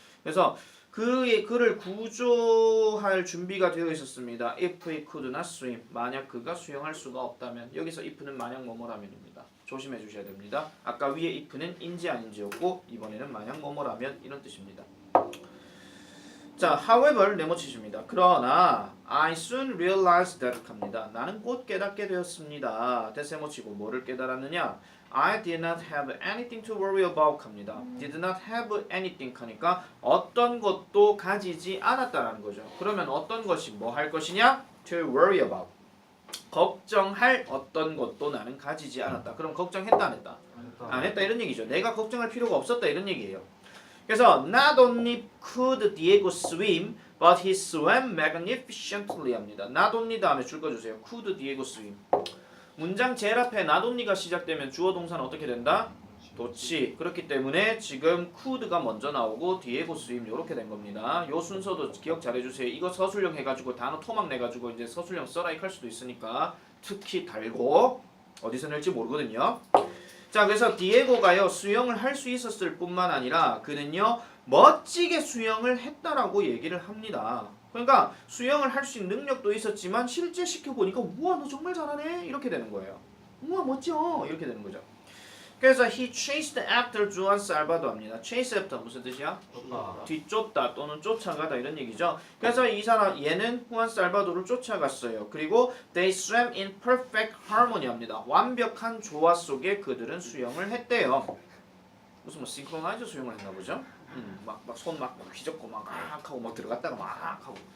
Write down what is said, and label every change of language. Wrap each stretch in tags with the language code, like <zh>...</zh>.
<ko>그래서 그를 구조할 준비가 되어 있었습니다.</ko> <en>If he could not swim</en> <ko>만약 그가 수영할 수가 없다면 여기서 if는 만약 뭐뭐라면입니다. 조심해 주셔야 됩니다. 아까 위에 if는 인지 아닌지였고 이번에는 만약 뭐뭐라면 이런 뜻입니다. 자, however 네모치십니다. 그러나</ko> <en>I soon realized that</en> <ko>합니다. 나는 곧 깨닫게 되었습니다. 대세모치고 뭐를 깨달았느냐?</ko> <en>I did not have anything to worry about</en> <ko>합니다.</ko> <en>did not have anything</en> <ko>하니까 어떤 것도 가지지 않았다라는 거죠. 그러면 어떤 것이 뭐 할 것이냐?</ko> <en>to worry about.</en> <ko>걱정할 어떤 것도 나는 가지지 않았다. 그럼 걱정했다 안 했다? 안 했다 이런 얘기죠. 내가 걱정할 필요가 없었다 이런 얘기예요. 그래서</ko> <en>not only could Diego swim, but he swam magnificently</en> <ko>합니다. not only 다음에 줄 거 주세요.</ko> <en>could Diego swim.</en> <ko>문장 제일 앞에 not only가 시작되면 주어 동사는 어떻게 된다? 도치. 그렇기 때문에 지금 could가 먼저 나오고 Diego swim 이렇게 된 겁니다. 요 순서도 기억 잘 해주세요. 이거 서술형 해가지고 단어 토막 내가지고 이제 서술형 써라익 할 수도 있으니까 특히 달고 어디서 낼지 모르거든요. 자, 그래서 디에고가요 수영을 할 수 있었을 뿐만 아니라 그는요 멋지게 수영을 했다라고 얘기를 합니다. 그러니까 수영을 할 수 있는 능력도 있었지만 실제 시켜보니까 우와 너 정말 잘하네 이렇게 되는 거예요. 우와 멋져 이렇게 되는 거죠. 그래서</ko> <en>he chased after Juan Salvador</en> <ko>합니다. chase after 무슨 뜻이야? 뒤쫓다 또는 쫓아가다 이런 얘기죠. 그래서 이 사람 얘는 후안 살바도를 쫓아갔어요. 그리고</ko> <en>they swam in perfect harmony</en> <ko>합니다. 완벽한 조화 속에 그들은 수영을 했대요. 무슨 뭐 싱크로나이즈 수영을 했나 보죠. 막 손 막 휘젓고 막 하고 막 들어갔다가 막 하고.</ko>